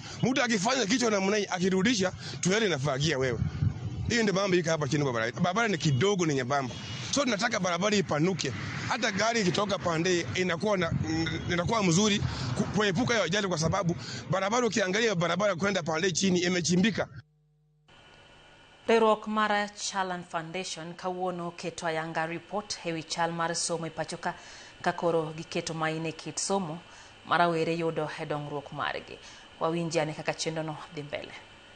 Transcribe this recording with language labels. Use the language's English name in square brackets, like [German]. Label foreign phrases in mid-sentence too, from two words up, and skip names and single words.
[Swahili] Mtu akifanya kichwa na mnai akirudisha trailer inafagia wewe. Hiyo ndio mambo iko hapa chini barabara. Barabara ni kidogo ni nyembamba. So tunataka barabara ipanuke. Hata gari ikitoka pande inakuwa mzuri kuepuka hiyo ajali kwa sababu barabara ukiangalia barabara kwenda pande chini imechimbika. [Luo (Kenya and Tanzania)] Riwruok mar Chalan Foundation kawuono keto ayanga report ewi chal mar somo e pachoka kakoro giketo maine kit somo marawere yudo e dongruok margi. Wawinji ane kaka chendono dhi mbele.